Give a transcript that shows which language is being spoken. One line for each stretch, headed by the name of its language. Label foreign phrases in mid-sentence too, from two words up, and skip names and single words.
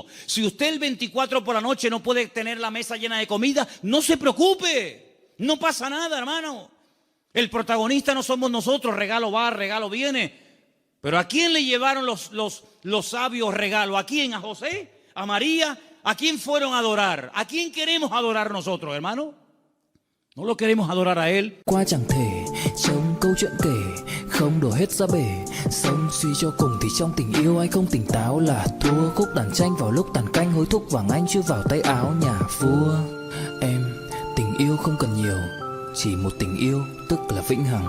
Spanish: Si usted el 24 por la noche no puede tener la mesa llena de comida, no se preocupe, no pasa nada, hermano. El protagonista no somos nosotros, regalo va, regalo viene. Pero ¿a quién le llevaron los sabios regalos? ¿A quién? ¿A José? ¿A María? ¿A quién fueron a adorar? ¿A quién queremos adorar nosotros, hermano? No lo queremos adorar a Él.
Vietnamese: Qua chẳng thể trong câu chuyện kể không đổ hết ra bể, sống suy cho cùng thì trong tình yêu ai không tỉnh táo là thua. Khúc đàn tranh vào lúc tàn canh hối thúc vàng anh chưa vào tay áo nhà vua. Em tình yêu không cần nhiều, chỉ một tình yêu tức là vĩnh hằng.